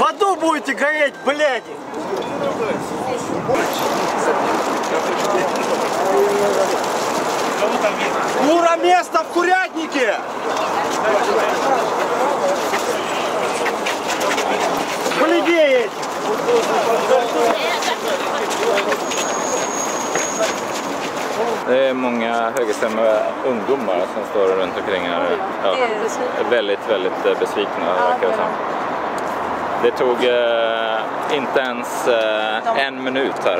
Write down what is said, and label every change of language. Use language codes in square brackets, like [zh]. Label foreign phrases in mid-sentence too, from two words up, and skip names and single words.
[ru] В аду будете гореть, блядь! Ура, место в курятнике! Полевее! [sv] Det är många högerstämmiga ungdomar som står runt omkring här. Ja, väldigt besvikna verkar det som. Det tog inte ens en minut här.